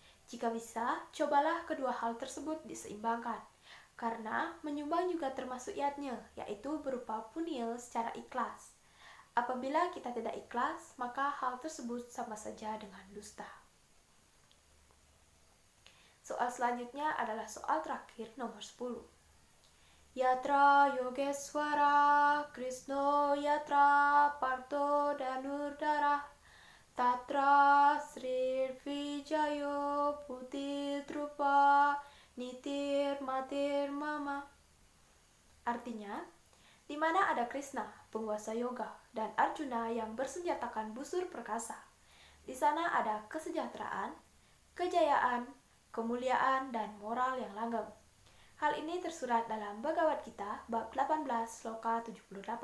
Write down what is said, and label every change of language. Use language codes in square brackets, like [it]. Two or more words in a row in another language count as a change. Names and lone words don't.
[id] Jika bisa, cobalah kedua hal tersebut diseimbangkan, Karena menyumbang juga termasuk yatnya, yaitu berupa punil secara ikhlas. Apabila kita tidak ikhlas, maka hal tersebut sama saja dengan dusta. Soal selanjutnya adalah soal terakhir nomor 10. [sa] Yatra Yogeswara Krishna Yatra Parto Danurdara Tatra Sri Vijayo Puti Drupa Nitir Matir Mama. [id] Artinya, di mana ada Krishna, penguasa yoga, dan Arjuna yang bersenjatakan busur perkasa, di sana ada kesejahteraan, kejayaan, kemuliaan, dan moral yang langgeng. Hal ini tersurat dalam Bhagavad Gita bab 18 sloka 78.